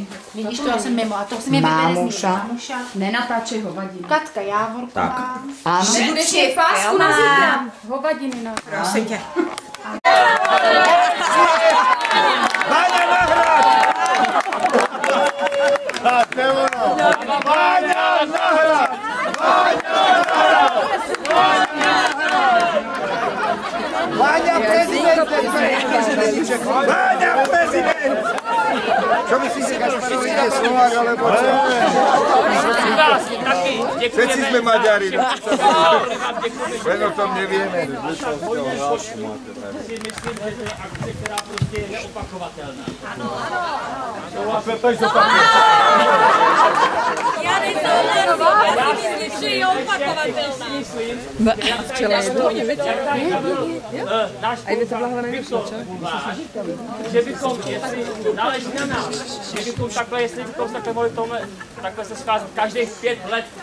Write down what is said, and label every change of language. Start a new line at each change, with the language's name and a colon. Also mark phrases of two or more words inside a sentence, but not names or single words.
Czech: Vidíš, to já jsem mimo. A to si mi vybere z Mámuša. Mámuša. Nenatáčej hovadiny. Katka Jávorková.
Slovak: Áno.
Czech: Budeš mít pásku na zítra. Hovadiny na... Prosím tě. Váňa na hrad! Tak, to je ono. Váňa na hrad! Váňa na hrad! Váňa prezident! Váňa prezident!
Slovak: Čo myslíte, Kašparovi je Slovák, alebo čo? Všetci sme Maďari. Len o tom nevieme.
Czech: Já Že bychom, jestli záleží na nás, že bychom takhle, jestli bychom takhle mohli tohle, takhle se scházet každých 5 let.